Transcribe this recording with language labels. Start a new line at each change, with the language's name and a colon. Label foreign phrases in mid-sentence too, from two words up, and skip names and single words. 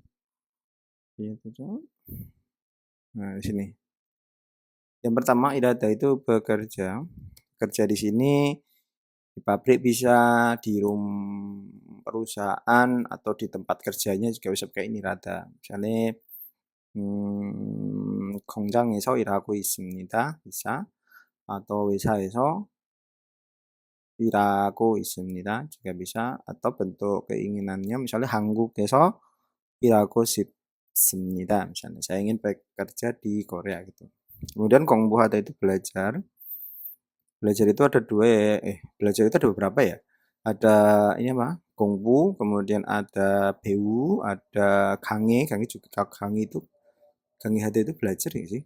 Indonesian: Nah, di sini. Yang pertama irada itu bekerja. Kerja di sini di pabrik bisa, di perusahaan atau di tempat kerjanya juga bisa pakai irada. Misalnya
Korean: 공장에서 일하고 있습니다.
Indonesian: bisa atau
Korean: 회사에서 일하고 있습니다.
Indonesian: juga bisa atau bentuk keinginannya misalnya
Korean: 한국에서 일하고 싶습니다.
Indonesian: Misalnya saya ingin bekerja di Korea gitu. Kemudian 공부하다 itu belajar. Belajar itu ada dua ya. Belajar itu ada beberapa ya. Ada ini apa? 공부, kemudian ada 배우, ada 강의. 강의 itu
Korean: 강의 하다
Indonesian: itu belajar ya sih.